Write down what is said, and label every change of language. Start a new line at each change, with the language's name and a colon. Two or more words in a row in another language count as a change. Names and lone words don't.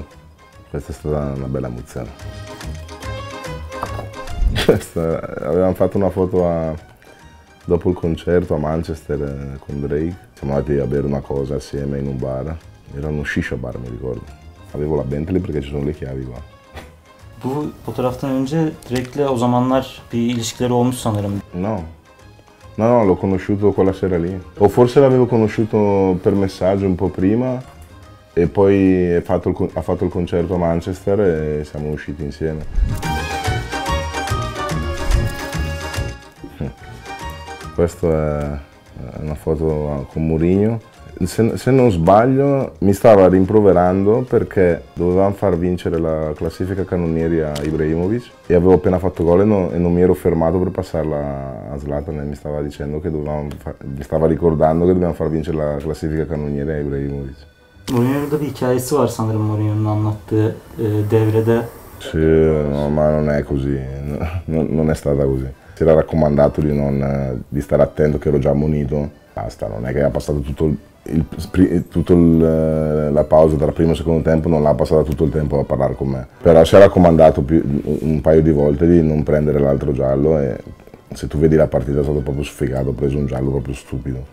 Italian: Questa è stata una bella emozione. Avevamo fatto una foto dopo il concerto a Manchester con Drake. Siamo andati a bere una cosa assieme in un bar. Era uno
English: shisha bar,
Italian: mi ricordo. Avevo la Bentley perché ci sono le chiavi qua.
Turkish: Bu fotoğraftan önce Drake'le o zamanlar bir ilişkileri olmuş sanırım.
Italian: No, l'ho conosciuto quella sera lì. O forse l'avevo conosciuto per messaggio un po' prima e poi ha fatto il concerto a Manchester e siamo usciti insieme. Questa è una foto con Mourinho. Se non sbaglio mi stava rimproverando perché dovevamo far vincere la classifica cannonieri a Ibrahimovic e avevo appena fatto gol e non mi ero fermato per passarla a Zlatan e mi stava dicendo che mi stava ricordando che dobbiamo far vincere la classifica cannonieri a Ibrahimovic.
Turkish: Mourinho'da bir hikayesi var sanırım Mourinho'nun anlattığı devrede.
Italian: Sì, no, ma non è così, non è stata così. Si era raccomandato di stare attento, che ero già ammonito. Basta, non è che ha passato la pausa tra primo e secondo tempo, non l'ha passata tutto il tempo a parlare con me. Però si è raccomandato un paio di volte di non prendere l'altro giallo e se tu vedi la partita è stato proprio sfigato, ho preso un giallo proprio stupido.